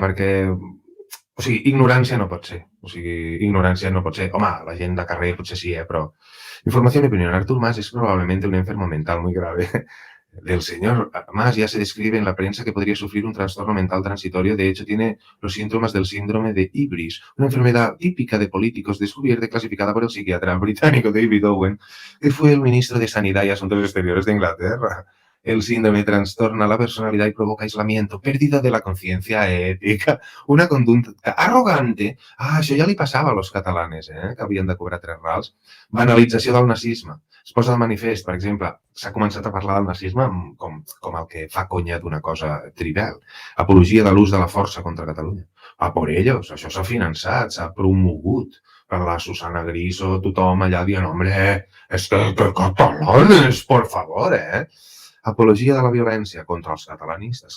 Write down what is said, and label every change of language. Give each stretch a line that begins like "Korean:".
Catalan: Perquè, o sigui, ignorància no pot ser. O sigui, ignorància no pot ser. Home, la gent de carrer potser sí, però...
Spanish: Información y opinión. Artur Mas es probablemente un enfermo mental muy grave. Del señor Mas ya se describe en la prensa que podría sufrir un trastorno mental transitorio. De hecho, tiene los síntomas del síndrome de Ibris, una enfermedad típica de políticos descubierta y clasificada por el psiquiatra británico David Owen, que fue el ministro de Sanidad y Asuntos Exteriores de Inglaterra. El síndrome trastorna la personalidad y provoca aislamiento, pérdida de la conciencia ética, una conducta arrogante.
Catalan: Ah, això ja li passava a
Spanish: los catalanes,
Catalan: que havien de cobrar 3 rals. Banalització del nazisme. Es posa de manifest, per exemple, s'ha començat a parlar del nazisme com el que fa conya d'una cosa trivial. Apologia de l'ús de la força contra Catalunya.
Spanish: A por ellos,
Catalan: això s'ha finançat, s'ha promogut per la Susana Griso, tothom allà dient,
Spanish: hombre, es que catalanes, por favor,
Catalan: Apologia de la violència contra els catalanistes.